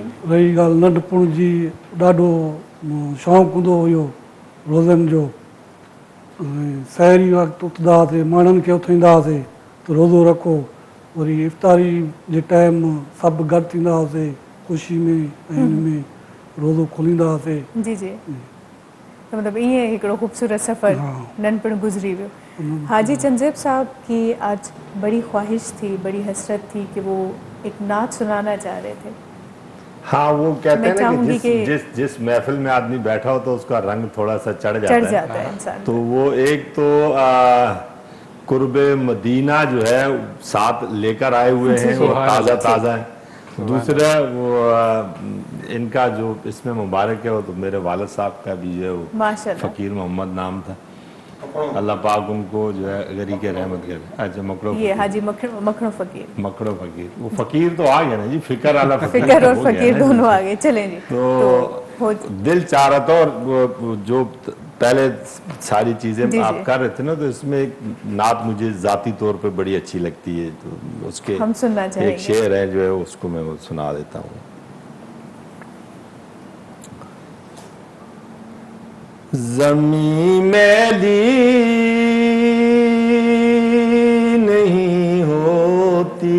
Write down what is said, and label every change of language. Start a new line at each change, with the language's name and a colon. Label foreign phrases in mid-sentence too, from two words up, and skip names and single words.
Sindhi: रही ॻाल्हि नंढपण जी, ॾाढो शौक़ु हूंदो हुयो रोज़नि जो. सहरी वक़्तु उथंदा हुआसीं, माण्हुनि खे उथाईंदा हुआसीं त रोज़ो रखो. वरी इफ़्तारी जे टाइम सभु गॾु थींदा हुआसीं ख़ुशी में ऐं हिन में रोज़ो खोलींदा हुआसीं. जी जी.
Urdu: تو مطلب یہ
Sindhi: हिकिड़ो खूबसूरत सफ़र नंढपण गुजरी वियो.
Urdu: حاجی چندیب صاحب کی آج بڑی خواہش تھی، بڑی حسرت تھی کہ وہ ایک نعت سنانا چاہ رہے تھے. ہاں، وہ کہتے ہیں نا کہ कि جس محفل میں آدمی بیٹھا ہو تو اس کا رنگ تھوڑا سا چڑھ جاتا ہے इंसान. تو وہ ایک تو قربِ مدینہ جو ہے ساتھ لے کر آئے ہوئے ہیں، وہ تازہ تازہ ہے. دوسرا وہ ان کا جو اس میں مبارک ہے وہ تو میرے والد صاحب کا بھی ہے، وہ माशाल्लाह فقیر محمد نام تھا. اللہ پاک ان کو جو ہے گری کے رحمت کرے. اچھا، مکڑو یہ حاجی مکھنو فقیر. मकड़ो फ़कीर, وہ فقیر تو آ گیا نا جی، فکر والا فکر اور فقیر دونوں آ گئے. چلیں جی. تو دل چاہ رہا تھا اور جو پہلے ساری چیزیں جی، آپ جی۔ کر رہے تھے نا، تو اس میں ایک نعت مجھے ذاتی طور پہ بڑی اچھی لگتی ہے، تو اس کے ہم سننا چاہیں ایک گے۔ شعر ہے جو ہے اس کو میں وہ سنا دیتا ہوں۔ زمین میلی نہیں ہوتی،